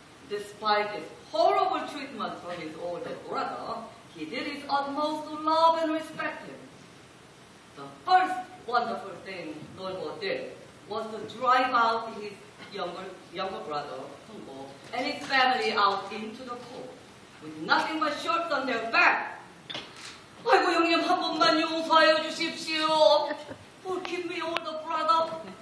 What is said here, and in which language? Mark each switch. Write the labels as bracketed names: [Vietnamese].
[English] Despite his horrible treatment from his older brother, he did his utmost to love and respect him. The first wonderful thing Nolbo did was to drive out his younger brother, Hung-bo, and his family out into the cold, with nothing but shirts on their back. [Korean] 아이고 형님 한 번만 용서해 주십시오. [English] Forgive me, older brother.